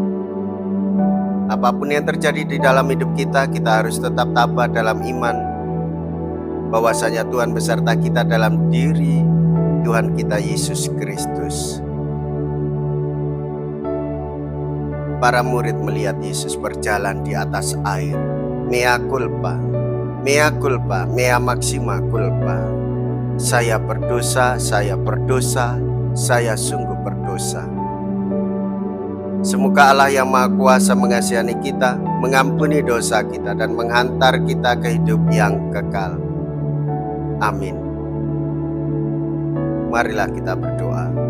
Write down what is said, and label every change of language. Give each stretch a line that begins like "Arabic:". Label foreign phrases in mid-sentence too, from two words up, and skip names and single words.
Indonesian: Apapun yang terjadi di dalam hidup kita, kita harus tetap tabah dalam iman, bahwasanya Tuhan beserta kita dalam diri Tuhan kita Yesus Kristus. Para murid melihat Yesus berjalan di atas air.
Latin: Mea culpa, mea culpa, mea maxima culpa.
Indonesian: Saya berdosa, saya berdosa, saya sungguh berdosa. Semoga Allah yang Maha Kuasa mengasihani kita, mengampuni dosa kita, dan menghantar kita ke hidup yang kekal. Amin. Marilah kita berdoa.